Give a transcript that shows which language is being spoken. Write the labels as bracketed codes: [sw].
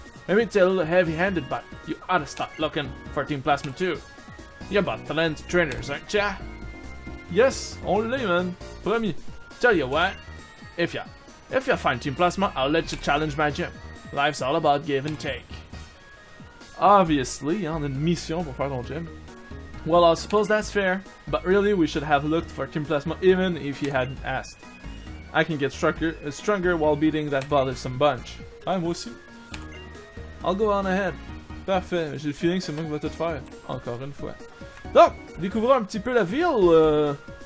[en] Maybe it's a little heavy-handed, but you ought to start looking for Team Plasma too. You're about talented trainers, aren't ya? Yes, [fr] on l'est, man. Promis. [en] Tell you what, if you find Team Plasma, I'll let you challenge my gym. Life's all about give and take. [fr] Obviously, on a mission pour faire ton gym. [en] Well, I suppose that's fair, but really we should have looked for Team Plasma even if you hadn't asked. I can get stronger while beating that bothersome bunch. [fr] Ah, moi aussi. [en] I'll go on ahead. [fr] Parfait, j'ai le feeling que c'est moi qui va tout faire. Encore une fois. Donc, découvrons un petit peu la ville.